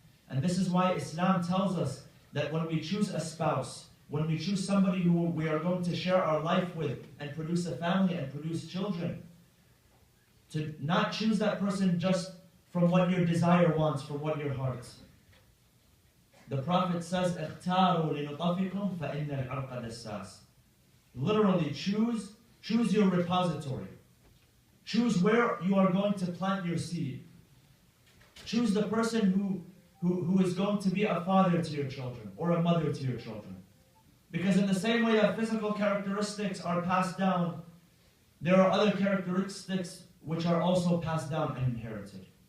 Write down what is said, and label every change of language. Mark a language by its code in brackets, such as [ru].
[en] And this is why Islam tells us that when we choose a spouse, when we choose somebody who we are going to share our life with and produce a family and produce children, to not choose that person just from what your desire wants, from what your heart. The Prophet says, [ar] اختاروا لنطفكم فإن العرق دساس. [en] Literally, choose your repository. Choose where you are going to plant your seed. Choose the person who is going to be a father to your children or a mother to your children. Because in the same way that physical characteristics are passed down, there are other characteristics which are also passed down and inherited.